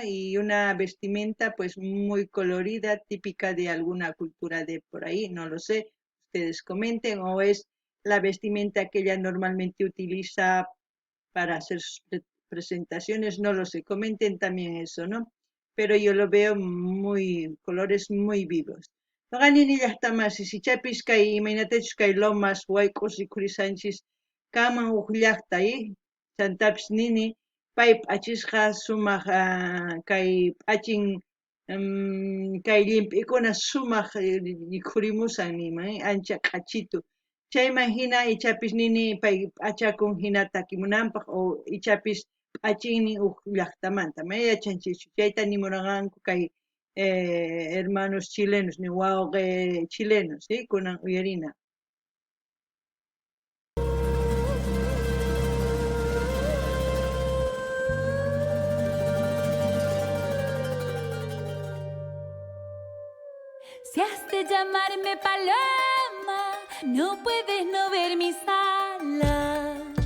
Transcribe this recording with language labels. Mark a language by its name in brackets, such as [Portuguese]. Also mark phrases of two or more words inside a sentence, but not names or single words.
[Spanish] Y una vestimenta, pues, muy colorida, típica de alguna cultura de por ahí, no lo sé. Ustedes comenten, o es la vestimenta que ella normalmente utiliza para hacer sus presentaciones, no lo sé. Comenten también eso, ¿no? Pero yo lo veo colores muy vivos. [Quechua] Noqanini llaqtamasi sichapis kay imaynatachus kay lomas wayk'us rikurisanchis kaman huk llaqta chantapis nini pay p'achisqa sumaq kay p'achin kay llimp'ikuna sumaq rikhurimusan nima ancha q'achitu chayman hina ichapis nini pay p'achakun hina takimunanpaq o ichapis p'achinmi huk llaqtamanta yachanchikchu chayta nimuranqanku kay [Spanish] hermanos chilenos [Quechua] ni wawqi chilenos kunan uyarina. [Spanish] Si has de llamarme paloma, no puedes no ver mis alas.